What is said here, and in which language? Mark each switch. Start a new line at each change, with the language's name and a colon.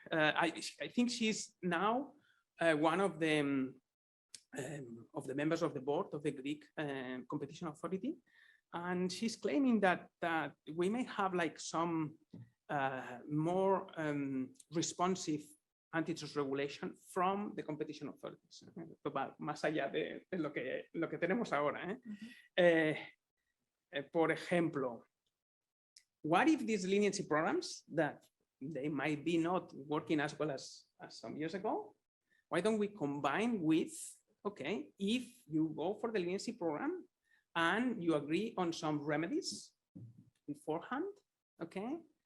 English: I think she's now one of the members of the board of the Greek competition authority, and she's claiming that we may have like some more responsive antitrust regulation from the competition authorities.
Spanish: Más allá de lo que tenemos ahora. Por ejemplo,
English: what if these leniency programs that they might be not working as well as some years ago, why don't we combine with, okay, if you go for the leniency program and you agree on some remedies beforehand, okay,